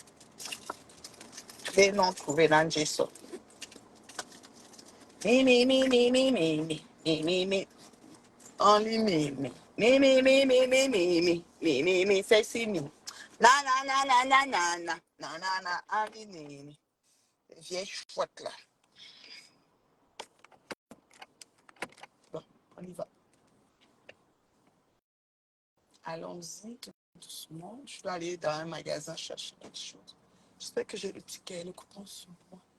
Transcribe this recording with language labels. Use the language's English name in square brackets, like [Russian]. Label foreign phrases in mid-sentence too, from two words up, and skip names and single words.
[French] Clés non trouvées dans Jason. Mi. [English] Only me, sexy me. Na, na, na, na, na, na, na, na, na, na, only me. [French] Vieille chouette, là. Bon, on y va. Allons-y, tout doucement. Je dois aller dans un magasin chercher quelque chose. J'espère que j'ai le ticket et le coupon sur moi.